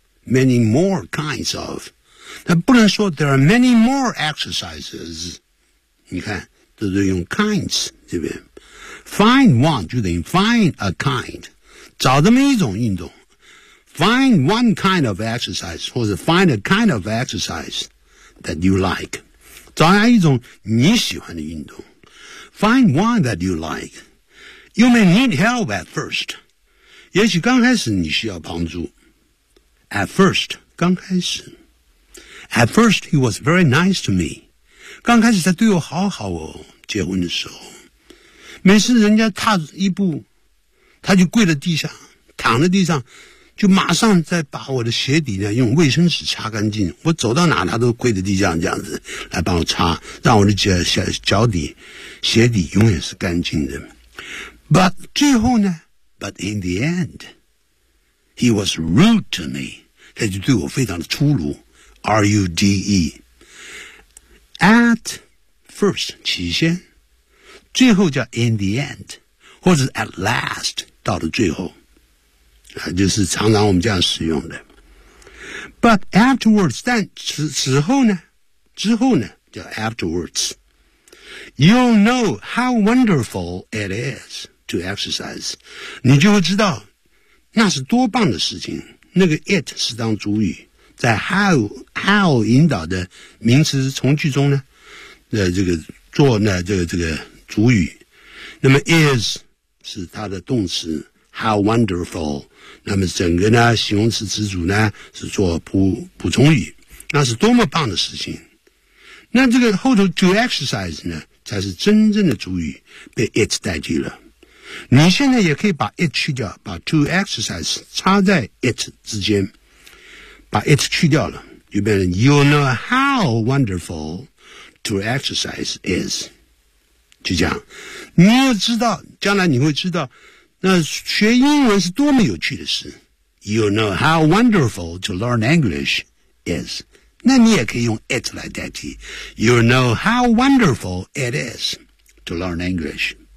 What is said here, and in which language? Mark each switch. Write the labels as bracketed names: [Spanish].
[English] Many more kinds of. [Chinese] 它不能说 [English] there are many more exercises. [Chinese] 你看，这是用 kinds 这边。 [English] Find one 就等于 find a kind. [Chinese] 找这么一种运动。 [English] Find one kind of exercise, 或者 find a kind of exercise that you like. [Chinese] 找一种你喜欢的运动。 [English] Find one that you like. You may need help at first. [Chinese] 也许刚开始你需要帮助。 [English] At first, [Chinese] 刚开始。 [English] At first, he was very nice to me. [Chinese] 刚开始他对我好好哦，结婚的时候。每次人家踏一步，他就跪在地上，躺在地上，就马上再把我的鞋底呢用卫生纸擦干净。我走到哪他都跪在地上这样子来帮我擦，让我的脚底鞋底永远是干净的。 [English] But [Chinese] 最后呢 [English] ，But in the end, he was rude to me. [Chinese] 他就对我非常的粗鲁 ，rude. [English] At first [Chinese] 起先。最后叫 in the end, 或者 at last, 到了最后、啊、就是常常我们这样使用的。 [English] But afterwards, [Chinese] 但之后呢叫 [English] afterwards, you'll know how wonderful it is to exercise. [Chinese] 你就会知道那是多棒的事情，那个 it 是当主语，在 how 引导的名词从句中呢、这个做呢这个主语，那么 is 是它的动词 ，how wonderful， 那么整个呢形容词词组呢是做补充语，那是多么棒的事情。那这个后头 to exercise 呢才是真正的主语，被 it 代替了。你现在也可以把 it 去掉，把 to exercise 插在 it 之间，把 it 去掉了，就变成 [English] you know how wonderful to exercise is。 [Chinese] 就这样，你要知道，将来你会知道，那学英文是多么有趣的事。 [English] You know how wonderful to learn English is. [Chinese] 那你也可以用 it 来代替。 [English] You know how wonderful it is to learn English.